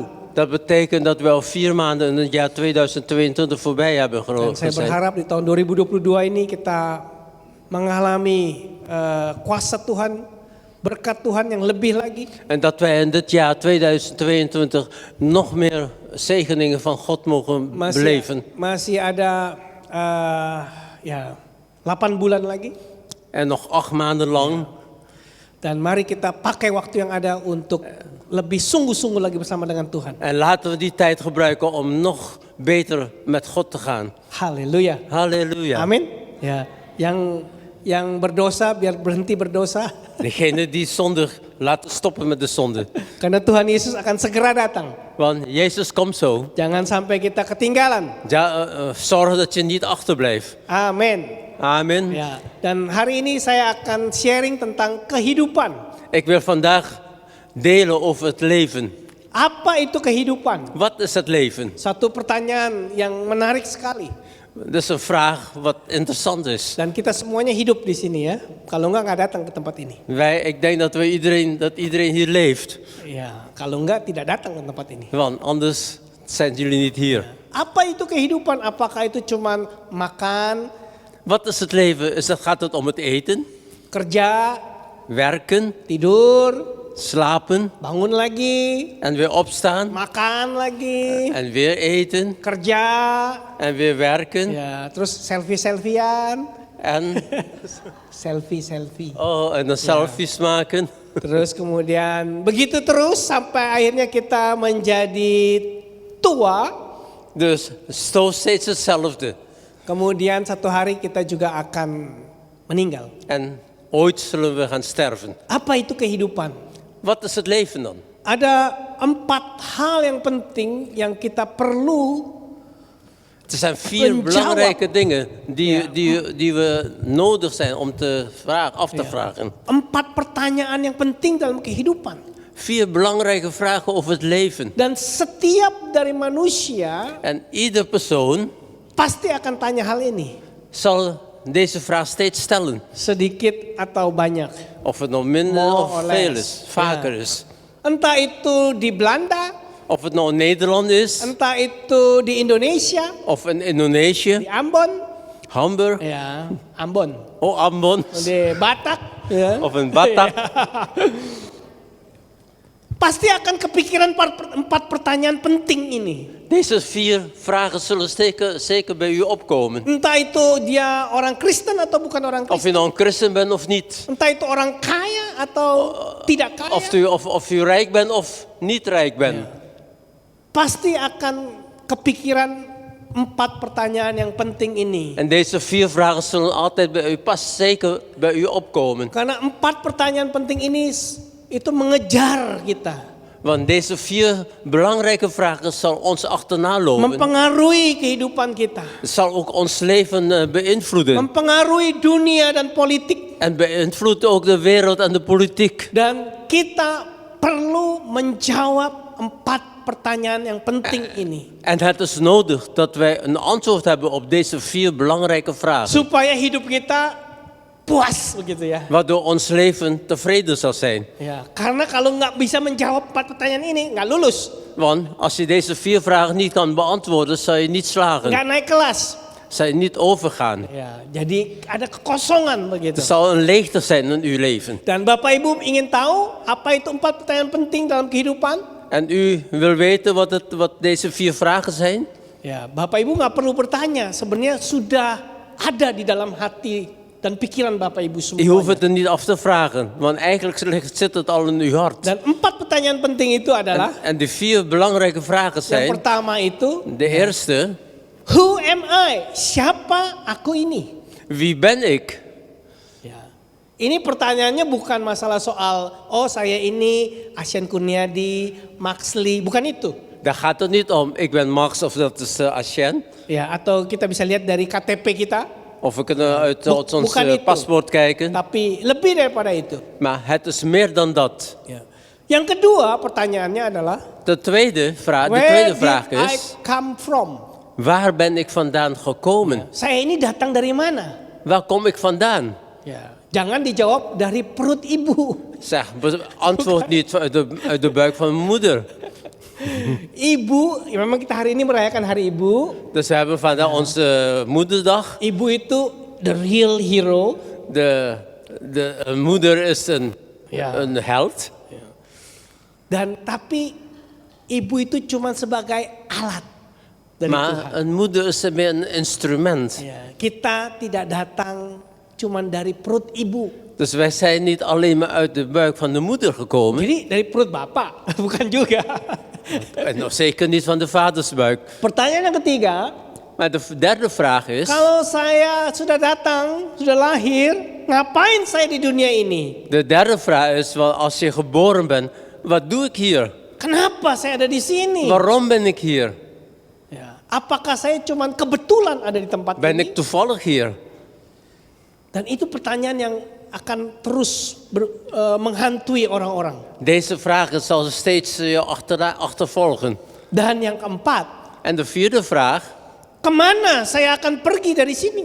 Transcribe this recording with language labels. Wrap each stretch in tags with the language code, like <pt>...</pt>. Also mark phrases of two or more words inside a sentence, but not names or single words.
<nl>Dat betekent dat we al 4 maanden in het jaar 2022 voorbij hebben</nl> <id>Dan saya</id> <nl>gezien.</nl> <id>berharap di tahun 2022 ini kita mengalami kuasa Tuhan, berkat Tuhan yang lebih lagi.</id> <nl>En dat wij in dit jaar 2022 nog meer zegeningen van God mogen beleven.</nl> <id>Masih ada 8 bulan lagi.</id> <nl>En nog 8 maanden lang.</nl> <id>Dan mari kita pakai waktu yang ada untuk lebih sungguh-sungguh lagi bersama dengan Tuhan.</id> <nl>En laten we die tijd gebruiken om nog beter met God te gaan.</nl> <id>Haleluya.</id> <nl>Halleluja.</nl> <id>Amin. Ya, yang berdosa biar berhenti berdosa.</id> <nl>Degene die zondig, laten stoppen met de zonde.</nl> <id>Karena Tuhan Yesus akan segera datang.</id> <nl>Want Jezus komt zo.</nl> <id>Jangan sampai kita ketinggalan.</id> <nl>Zorg dat je niet achterblijft.</nl> <id>Amin.</id> <nl>Amen.</nl> <id>Ya, dan hari ini saya akan sharing tentang kehidupan.</id> <nl>Ik wil vandaag delen over het leven.</nl> <id>Apa itu kehidupan?</id> <nl>Wat is het leven?</nl> <id>Satu pertanyaan yang menarik sekali.</id> <nl>Dat is een vraag wat interessant is.</nl> <id>Dan kita semuanya hidup di sini ya. Kalau nggak datang ke tempat ini.</id> <nl>Ik denk dat iedereen hier leeft.</nl> <id>Ya, kalau nggak tidak datang ke tempat ini.</id> <nl>Want anders zijn jullie niet hier.</nl> <id>Apa itu kehidupan? Apakah itu cuman makan,</id> <nl>Wat is het leven? Gaat het om het eten,</nl> <id>kerja,</id> <nl>werken,</nl> <id>tidur,</id> <nl>slapen</nl> <id>bangun lagi,</id> <nl>en weer opstaan</nl> <id>makan lagi,</id> <nl>en weer eten</nl> <id>kerja,</id> <nl>en weer werken</nl> <id>ya, terus selfie-selfian,</id> <nl>en selfie. en dan selfies maken.</nl> <id>Terus kemudian begitu terus sampai akhirnya kita menjadi tua.</id> <nl>Dus steeds hetzelfde.</nl> <id>Kemudian satu hari kita juga akan meninggal.</id> <nl>En Ooit zullen we gaan sterven.</nl> <id>Apa itu kehidupan?</id> <nl>Wat is het leven dan?</nl> <id>Ada 4 hal yang penting yang kita perlu.</id> <nl>Er zijn 4 belangrijke dingen die we nodig zijn om af te vragen.</nl> <id>4 pertanyaan yang penting dalam kehidupan.</id> <nl>4 belangrijke vragen over het leven.</nl> <id>Dan setiap dari manusia</id> <nl>En ieder persoon</nl> <id>pasti akan tanya hal ini.</id> <nl>zal deze vraag steeds stellen.</nl> <id>Sedikit atau banyak.</id> <nl>Of het nou minder</nl> <en>More</en> <nl>of</nl> <en>or</en> <nl>veel</nl> <en>less.</en> <nl>is, vaker is.</nl> <id>Entah itu di Belanda,</id> <nl>Of het nou Nederland is,</nl> <id>entah itu di Indonesia,</id> <nl>of in Indonesië,</nl> <id>di Ambon, Hamburg, ya Ambon, Ambon, di Batak, ya.</id> <nl>of in Batak.</nl> <id>Pasti akan kepikiran 4 pertanyaan penting ini.</id> <nl>Deze 4 vragen zullen zeker bij u opkomen.</nl> <id>Entah itu dia orang Kristen atau bukan orang</id> <nl>Of</nl> <id>Kristen.</id> <nl>je nou een christen bent of niet.</nl> <id>Entah itu orang kaya atau tidak kaya.</id> <nl>Of u rijk bent of niet rijk bent.</nl> <id>Pasti akan kepikiran 4 pertanyaan yang penting ini.</id> <nl>En deze 4 vragen zullen altijd bij u zeker bij u opkomen.</nl> <id>Karena 4 pertanyaan penting ini itu mengejar kita.</id> <nl>Want deze 4 belangrijke vragen zal ons achterna lopen.</nl> <id>Mempengaruhi kehidupan kita.</id> <nl>Het zal ook ons leven beïnvloeden.</nl> <id>Mempengaruhi dunia dan politik.</id> <nl>En beïnvloedt ook de wereld en de politiek.</nl> <id>Dan kita perlu menjawab 4 pertanyaan yang penting ini.</id> <nl>En het is nodig dat wij een antwoord hebben op deze 4 belangrijke vragen.</nl> <id>Supaya hidup kita puas begitu ya.</id> <nl>Waardoor ons leven tevreden zal zijn.</nl> <id>Ya, karena kalau nggak bisa menjawab 4 pertanyaan ini nggak lulus,</id> <nl>Want als je deze 4 vragen niet kan beantwoorden, zal je niet slagen.</nl> <id>nggak naik kelas.</id> <nl>Zal je niet overgaan.</nl> <id>Ya, jadi ada kekosongan begitu.</id> <nl>Er zal een leegte zijn in uw leven.</nl> <id>Dan Bapak Ibu ingin tahu apa itu 4 pertanyaan penting dalam kehidupan?</id> <nl>En u wil weten wat deze 4 vragen zijn?</nl> <id>Ya, Bapak Ibu nggak perlu bertanya, sebenarnya sudah ada di dalam hati dan pikiran Bapak Ibu</id> <nl>Je hoeft</nl> <id>semua.</id> <nl>het er niet af te vragen, want eigenlijk zit het al in uw hart.</nl> <id>Dan 4 pertanyaan penting itu adalah</id> <nl>En die 4 belangrijke vragen</nl> <id>yang</id> <nl>zijn,</nl> <id>pertama itu,</id> <nl>de eerste,</nl> <en>who am I?</en> <id>Siapa aku ini?</id> <nl>wie ben ik?</nl> <id>Ya. Ini pertanyaannya bukan masalah soal, oh saya ini Asian Kurniadi, Maxley, bukan itu.</id> <nl>Daar gaat het niet om, ik ben Max of dat is Asjen.</nl> <id>Ya, atau kita bisa lihat dari KTP kita,</id> <nl>Of we kunnen uit ons</nl> <id>bukan itu.</id> <nl>paspoort kijken.</nl> <id>Tapi lebih daripada itu.</id> <nl>Maar het is meer dan dat.</nl> <id>Ya. Yang kedua pertanyaannya adalah,</id> <nl>De tweede</nl> <en>where</en> <nl>vraag</nl> <en>did I</en> <nl>is,</nl> <en>come from?</en> <nl>waar ben ik vandaan gekomen?</nl> <id>Saya ini datang dari mana?</id> <nl>Waar kom ik vandaan?</nl> <id>Ya. Jangan dijawab dari perut ibu.</id> <nl>Zeg, antwoord niet uit de buik van mijn moeder.</nl> <id>Ibu, ya memang kita hari ini merayakan Hari Ibu.</id> <nl>Dus we hebben vandaag onze moederdag.</nl> <id>Ibu itu</id> <en>the real hero.</en> <nl>De moeder is een held.</nl> <id>Dan tapi ibu itu cuma sebagai alat dari</id> <nl>Maar</nl> <id>Tuhan.</id> <nl>een moeder is meer een instrument.</nl> <id>Ya, kita tidak datang cuma dari perut ibu.</id> <nl>Dus wij zijn niet alleen maar uit de buik van de moeder gekomen.</nl> <id>Jadi dari perut bapak, bukan juga.</id> <nl>En nog zeker niet van de vadersbuik.</nl> <id>Pertanyaan yang ketiga,</id> <nl>Maar de derde vraag is,</nl> <id>kalau saya sudah datang, sudah lahir, ngapain saya di dunia ini?</id> <nl>de derde vraag is, wel, als je geboren bent, wat doe ik hier?</nl> <id>Kenapa saya ada di sini?</id> <nl>Waarom ben ik hier?</nl> <id>Ya, apakah saya cuma kebetulan ada di tempat</id> <nl>Ben</nl> <id>ini?</id> <nl>ik toevallig hier?</nl> <id>Dan itu pertanyaan yang akan terus menghantui orang-orang.</id> <nl>Deze vragen zal steeds je achtervolgen.</nl> <id>Dan yang keempat,</id> <nl>En de vierde vraag,</nl> <id>kemana saya akan pergi dari sini?</id>